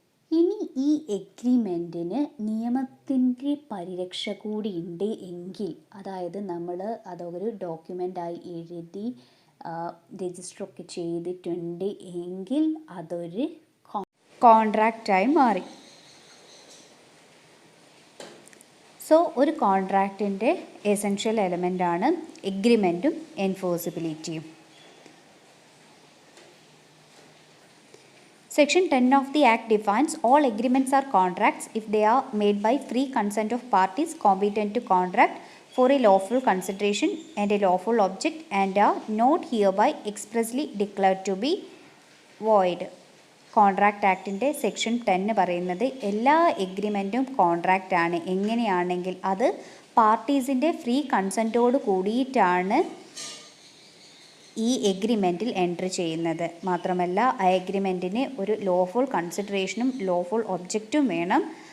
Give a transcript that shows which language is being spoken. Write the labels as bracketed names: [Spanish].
[Malayalam] ഇനി ഈ എഗ്രിമെൻറ്റിന് നിയമത്തിൻ്റെ പരിരക്ഷ കൂടി ഉണ്ട് എങ്കിൽ, അതായത് നമ്മൾ അതൊരു ഡോക്യുമെൻ്റായി എഴുതി രജിസ്റ്ററൊക്കെ ചെയ്തിട്ടുണ്ട് എങ്കിൽ അതൊരു കോൺട്രാക്റ്റായി മാറി. സോ ഒരു കോൺട്രാക്റ്റിൻ്റെ essential എലമെൻ്റാണ് എഗ്രിമെൻറ്റും എൻഫോഴ്സിബിലിറ്റിയും. [English] Section 10 of the Act defines all agreements are contracts if they are made by free consent of parties competent to contract for a lawful consideration and a lawful object and are not hereby expressly declared to be void. [Malayalam] Contract ആക്ടിൻ്റെ section 10 പറയുന്നത് എല്ലാ എഗ്രിമെൻറ്റും contract ആണ്. എങ്ങനെയാണെങ്കിൽ അത് പാർട്ടീസിൻ്റെ free കൺസെൻറ്റോട് കൂടിയിട്ടാണ് ഈ എഗ്രിമെൻറ്റിൽ entry ചെയ്യുന്നത്. മാത്രമല്ല ആ എഗ്രിമെൻറ്റിന് ഒരു ലോഫുൾ കൺസിഡറേഷനും ലോഫുൾ ഒബ്ജക്റ്റും വേണം.